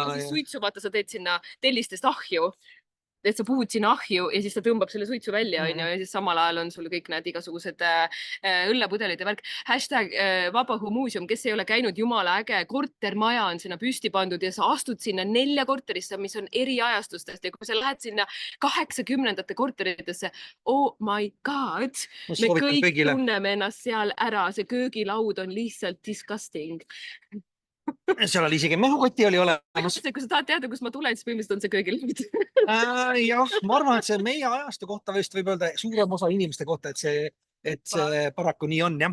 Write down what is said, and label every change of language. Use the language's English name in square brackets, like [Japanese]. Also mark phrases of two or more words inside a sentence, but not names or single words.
[Estonian] Suitsu, vaata, sa teed sinna tellistest ahju. Et sa puhud sinna ahju ja siis ta tõmbab selle suitsu välja, ja siis samal ajal on sul kõik need igasugused õllepudelid ja värk. #Vabaõhumuuseum, kes ei ole käinud, jumala äge kortermaja on sinna püsti pandud ja sa astud sinna 4 korterisse, mis on eri ajastustest ja kui sa lähed sinna 80ndate korteritesse, [English] oh my god, [Estonian] me kõik tunneme ennast seal ära, see köögilaud on lihtsalt disgusting. Seal oli isegi mehukoti oli olemas. Kui sa tahad teada, kus ma tulen, siis põhimõtteliselt on see köögilaud. Jah, ma arvan, et see meie ajastu kohta vist võib öelda suurem osa inimeste kohta, et see paraku nii on, jah.